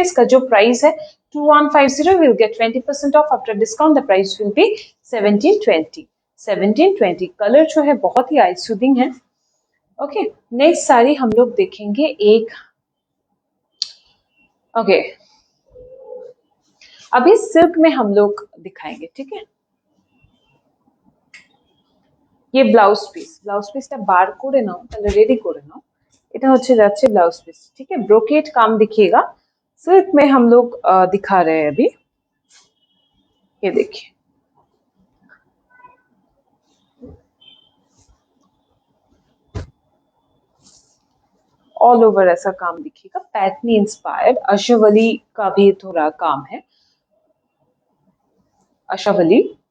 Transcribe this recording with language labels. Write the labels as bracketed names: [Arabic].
[Hindi] इसका जो प्राइस है [English] 2150, will get 20% off after discount, the price will be 1720। [Hindi] Colour जो है बहुत ही आई सूदिंग है, ओके। नेक्स्ट साड़ी हम लोग देखेंगे एक, ओके अभी सिल्क में हम लोग दिखाएंगे, ठीक है। [Bangla] ये ব্লাউজ পিসটা বার করে নাও, তাহলে রেডি করে নাও। এটা হচ্ছে যাচ্ছে ব্লাউজ পিস, [Hindi] ठीक है। ब्रोकेट काम दिखिएगा, सिल्क में हम लोग दिखा रहे हैं अभी। ये देखिए, ऑल ओवर ऐसा काम दिखेगा, पैटनी इंस्पायर्ड, अशवली का भी थोड़ा काम है, अशवली।